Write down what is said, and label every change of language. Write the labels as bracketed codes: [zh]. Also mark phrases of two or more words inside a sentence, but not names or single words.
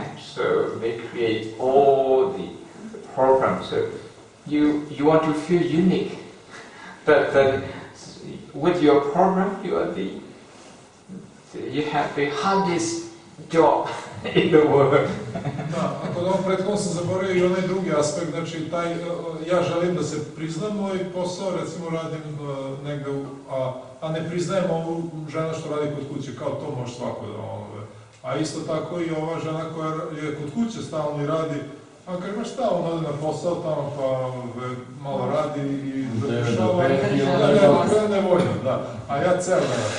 [en] So they create all the problems. So you want to feel unique, but with your problem, you have the hardest job in the world. [sr] Da, a kod ovom prethodnom sam zaboravio i onaj drugi aspekt, znači ja želim da se priznam moj posao, recimo radim negde, a ne priznajem ovu žena što radi kod kuće, kao to može svako da a isto tako i ova žena koja je kod kuće stalno i radi, a kaže, šta, on ode na posao tamo pa malo radi i zapišava, nevoljno, da, a ja ceo ne radim.